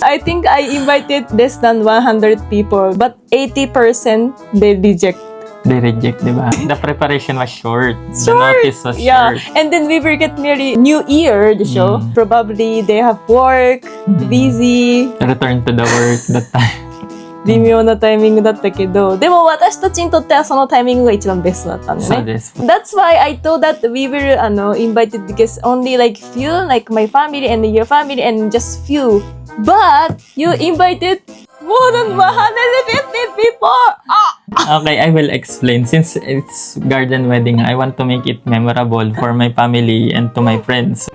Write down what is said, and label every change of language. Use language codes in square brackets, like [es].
[en] I think I invited less than 100 people. But 80% they reject. They reject, diba? The preparation was short. The notice was short. And then we will get married New Year, the show. Probably they have work, busy. Return to the work that time. [ja] 微妙なタイミングだったけど、でも私たちにとってはそのタイミングが一番ベストだったんだね。そうです。 [en] That's why I thought that we were invited because only like few, like my family and your family and just few. But you invited more than 150 people! Okay, I will explain. Since it's garden wedding, I want to make it memorable for my family and to my friends.